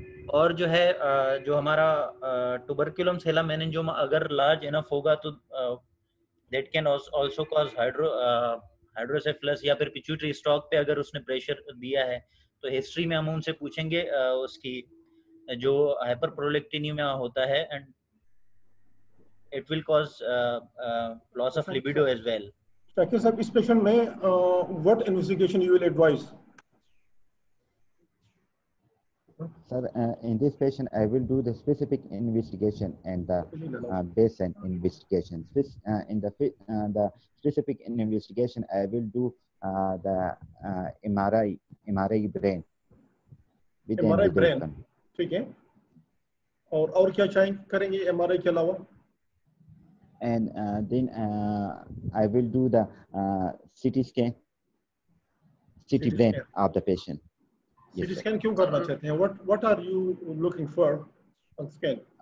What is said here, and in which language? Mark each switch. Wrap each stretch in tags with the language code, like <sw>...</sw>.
<hi>और जो है जो हमारा ट्यूबरकुलम सेला मेनिंजोमा अगर लार्ज इनफ होगा तो</hi> <en>that can also cause hydrocephalus</en> <hi>या फिर पिट्यूटरी स्टॉक पे अगर उसने प्रेशर दिया है तो हिस्ट्री में हम उनसे पूछेंगे उसकी जो हाइपरप्रोलेक्टिनिमिया होता है</hi> <en>And it will cause loss of libido as well. Shakir साहब,</en> <hi>इस पेशेंट में</hi> <en>What investigation you will advise? Sir, in this patient, I will do the specific investigation and the baseline investigation. In the specific investigation, I will do the MRI brain.</en> <hi>MRI brain, ठीक है। और क्या करेंगे MRI के अलावा?</hi> <en>And then I will do the CT scan, CT brain of the patient.</en> <hi>CT scan क्यों करना चाहते हैं?</hi> <en>What are you looking for on scan?</en>